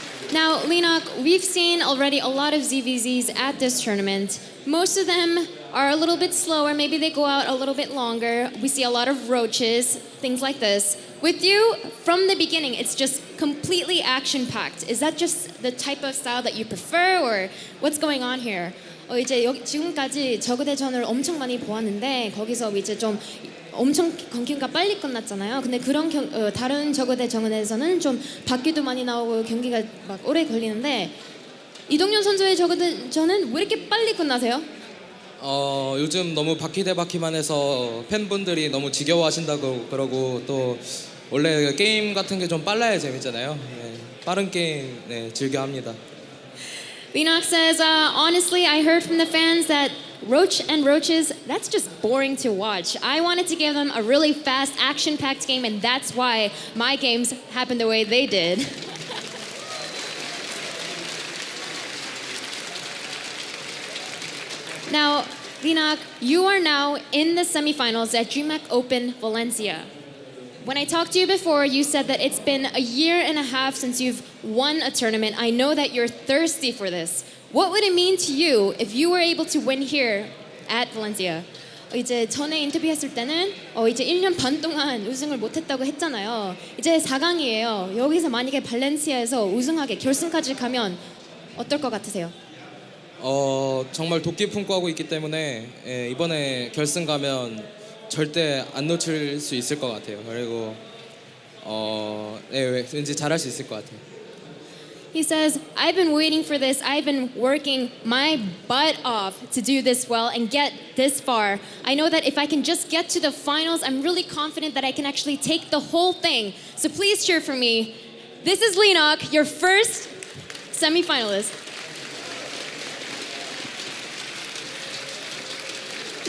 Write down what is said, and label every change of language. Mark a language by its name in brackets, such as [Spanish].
[English] Now, Leenock, we've seen already a lot of ZVZs at this tournament. Most of them are a little bit slower. Maybe they go out a little bit longer. We see a lot of roaches, things like this. with you from the beginning, it's just completely action-packed. Is that just the type of style that you prefer, or what's going on here? [Korean] 이제 지금까지 저그 대전을 엄청 많이 보았는데 거기서 이제 좀 엄청 경기가 빨리 끝났잖아요. 근데 그런 다른 저그 대전에서는 좀 바퀴도 많이 나오고 경기가 막 오래 걸리는데 이동현 선수의 저그 대전은 왜 이렇게 빨리 끝나세요? 요즘 너무 바퀴 대 바퀴만 해서 팬분들이 너무 지겨워하신다고 그러고 또 원래 게임 같은 게 좀 빨라야 재밌잖아요. 네, 빠른 게임 네, 즐겨 합니다. [English] Leenock says, honestly, I heard from the fans that Roach and Roaches, that's just boring to watch. I wanted to give them a really fast, action-packed game, and that's why my games happened the way they did. Now, Leenock, you are now in the semifinals at Dreamhack Open Valencia. When I talked to you before, you said that it's been a year and a half since you've won a tournament. I know that you're thirsty for this. What would it mean to you if you were able to win here at Valencia? [Korean] 이제 전에 인터뷰했을 때는 이제 1년 반 동안 우승을 못했다고 했잖아요. 이제 4강이에요. 여기서 만약에 발렌시아에서 우승하게 결승까지 가면 어떨 것 같으세요? 정말 도끼 품고 하고 있기 때문에 예, 이번에 결승 가면 절대 안 놓칠 수 있을 것 같아요. 그리고 네, 왠지 잘할 수 있을 것 같아요. [English] He says, I've been waiting for this. I've been working my butt off to do this well and get this far. I know that if I can just get to the finals, I'm really confident that I can actually take the whole thing. So please cheer for me. This is Leenock, your first semifinalist.